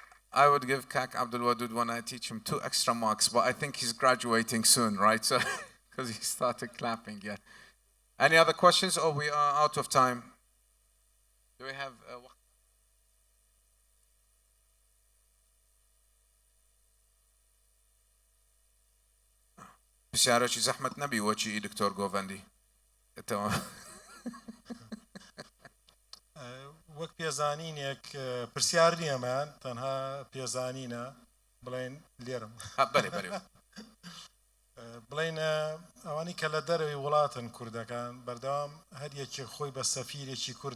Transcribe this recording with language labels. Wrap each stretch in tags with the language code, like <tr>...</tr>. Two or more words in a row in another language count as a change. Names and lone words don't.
<en>I would give Kak Abdul Wadud when I teach him 2 extra marks, but I think he's graduating soon, right? So, because he started clapping, yeah. Any other questions? Oh, we are out of time. Do we have...</en> <ku>بسیارەکی زەحمەت نەبی وەچی دکتۆر گۆڤەندی.</ku> <ckb>وەک پێزانینێک پرسیار نیەمان تەنها پێزانینە بڵێن لێرم بڵێن ئەوانی کە لە دەرەوەی وڵاتن کوردەکان بەردەوام هەر یەکێک خۆی بە سەفیرێکی کورد</ckb>